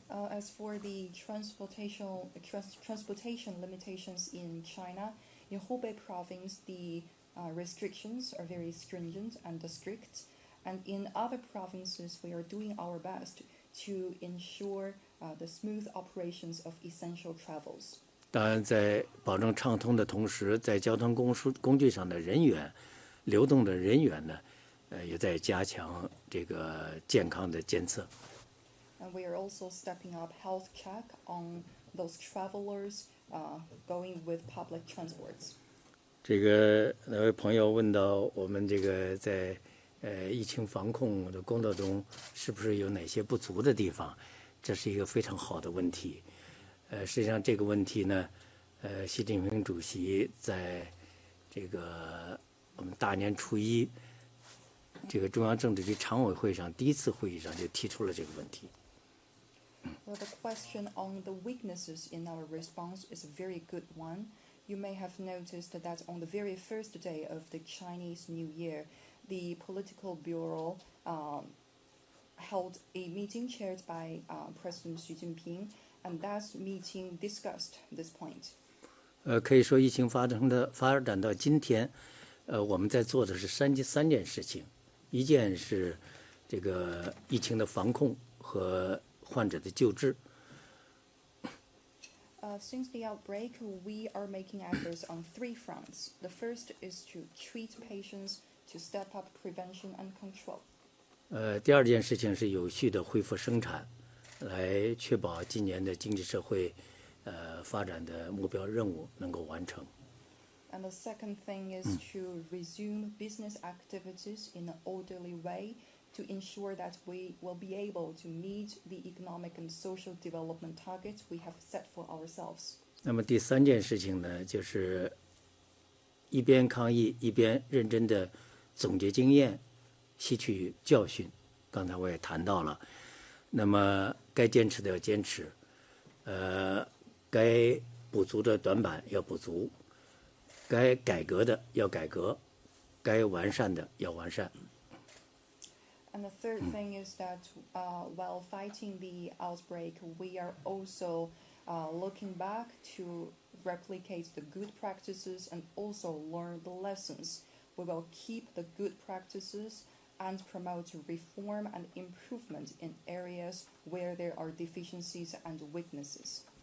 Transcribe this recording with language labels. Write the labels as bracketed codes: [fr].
[en] As for the transportation limitations in China, in Hubei province, the restrictions are very stringent and strict. And in other provinces, we are doing our best to ensure the smooth operations of essential travels. [zh] 当然，在保证畅通的同时，在交通工具上的人员流动的人员呢，也在加强这个健康的监测。 [en] And we are also stepping up health check on those travelers going with public transports. [zh] 这个那位朋友问到我们这个在疫情防控的工作中是不是有哪些不足的地方？这是一个非常好的问题。实际上这个问题呢，习近平主席在这个我们大年初一这个中央政治局常委会上第一次会议上就提出了这个问题。 [en] Well, the question on the weaknesses in our response is a very good one. You may have noticed that on the very first day of the Chinese New Year, the political bureau held a meeting chaired by President Xi Jinping, and that meeting discussed this point. [zh] 可以说疫情发展到今天，我们在做的是三件事情，一件是这个疫情的防控和患者的救治。 [en] Since the outbreak, we are making efforts on 3 fronts. The first is to treat patients, to step up prevention and control. [zh] 第二件事情是有序的恢复生产，来确保今年的经济社会发展的目标任务能够完成。 [en] And the second thing is to resume business activities in an orderly way to ensure that we will be able to meet the economic and social development targets we have set for ourselves. [zh] 那么第三件事情呢，就是一边抗疫一边认真的总结经验，吸取教训。刚才我也谈到了，那么该坚持的要坚持，该补足的短板要补足，该改革的要改革，该完善的要完善。 [en] And the third thing is that while fighting the outbreak, we are also looking back to replicate the good practices and also learn the lessons. We will keep the good practices and promote reform and improvement in areas where there are deficiencies and weaknesses.